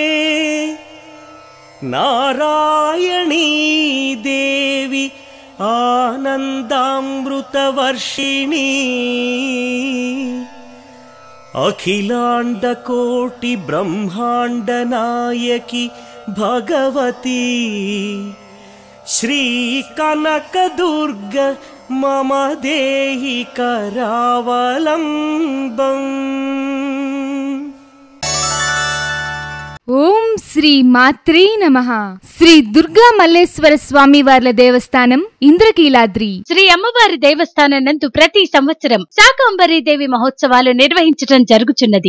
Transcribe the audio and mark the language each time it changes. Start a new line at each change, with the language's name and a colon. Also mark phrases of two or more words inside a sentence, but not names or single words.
Sanskrit: नारायणी देवी आनंदामृतवर्षिणी अखिलांडकोटि ब्रह्मांड नायकी भगवती श्री कनक दुर्ग मम देहि करावलंबम्। ఓం శ్రీ మాత్రే నమః.
Telugu: శ్రీ దుర్గా మల్లేశ్వర స్వామి వార్ల దేవస్థానం ఇంద్రకీలాద్రి శ్రీ అమ్మవారి దేవస్థానం నందు ప్రతి సంవత్సరం శాకంబరీ దేవి మహోత్సవాలు నిర్వహించడం జరుగుచున్నది.